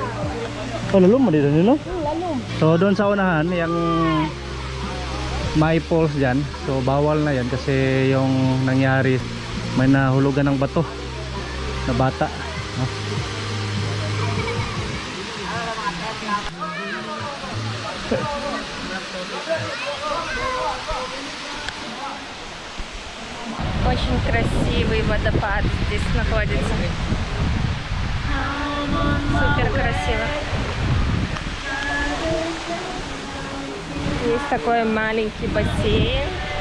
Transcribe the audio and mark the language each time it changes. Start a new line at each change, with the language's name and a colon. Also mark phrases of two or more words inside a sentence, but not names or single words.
Filipino: Oh, lalong mo dito nilo? So doon sa unahan, yung may falls dyan. So bawal na yan kasi yung nangyari, may nahulugan ng bato na bata.
Russian: Очень красивый водопад здесь находится. Супер красиво. Есть такой маленький бассейн.